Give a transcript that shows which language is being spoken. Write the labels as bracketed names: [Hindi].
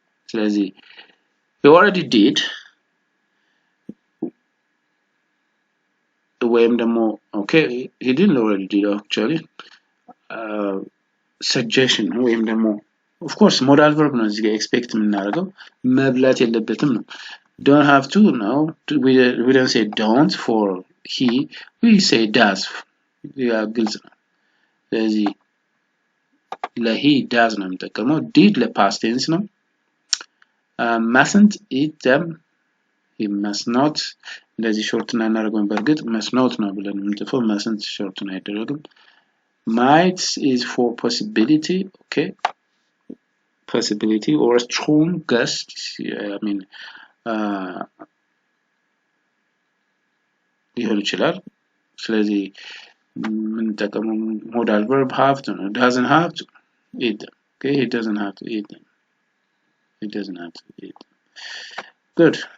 [Amharic] ስለዚህ he already did ወይም ደግሞ okay, he didn't already did actually suggestion ነው ወይም ደግሞ of course modal verb ነው እዚህ ጋር expect የምናደርገው መብላት የለበትም ነው። [English] don't have to no, we don't say don't for he, we say does. [Amharic] ያ ግልጽ ነው። ስለዚህ ለሂ does ነው የምጠቀመው። did ለpast tense ነው። mustn't eat them, he must not። እንደዚህ ሾርት እናደርገው በርግጥ must not ነው ብለን የምንጽፈው mustn't ሾርት ነው አይደረግም። [English] might is for possibility. Okay, possibility or strong gust. I mean [Amharic] ሊሆን ይችላል። ስለዚህ የምንጠቀመው [English] modal verb have to ነው። doesn't have to eat them. Okay, he doesn't have to eat them. He doesn't have to eat them. Good.